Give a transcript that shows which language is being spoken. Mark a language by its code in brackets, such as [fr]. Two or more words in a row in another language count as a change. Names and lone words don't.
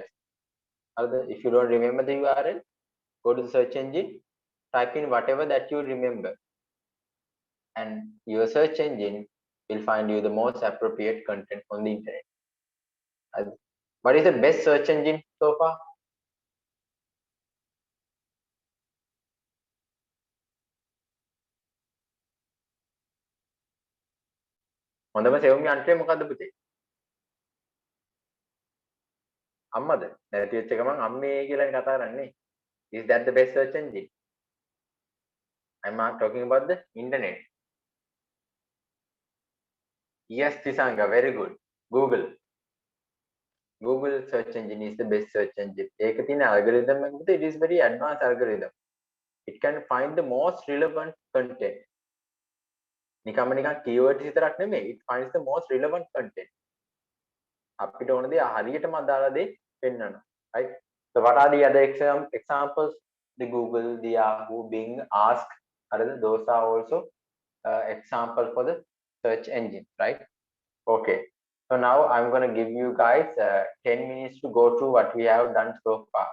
[en] If you don't remember the URL, go to the search engine, type in whatever that you remember, and your search engine will find you the most appropriate content on the internet. What is the best search engine so far? [si] හොඳම සෙවුම් යන්ත්‍රය මොකද්ද පුතේ? අම්මද? නැති වෙච්ච ගමන් අම්මේ කියලා කතා කරන්නේ. [en] Is that the best search engine? I'm not talking about the internet. Yes, Tisanga, very good. Google. Google search engine is the best search engine. [si] ඒක තියෙන algorithm එක පුතේ, [en] it is very advanced algorithm. It can find the most relevant content. [si] නිකන් keywords විතරක් නෙමෙයි, [en] it finds the most relevant content. [si] අපිට ඕන දේ හරියටම අදාළ දේ පෙන්වනවා. [en] Right? So what are the other examples? The Google, the Yahoo, Bing, Ask, those are also example for the search engine, right? Okay. So now I'm going to give you guys 10 minutes to go through what we have done so far.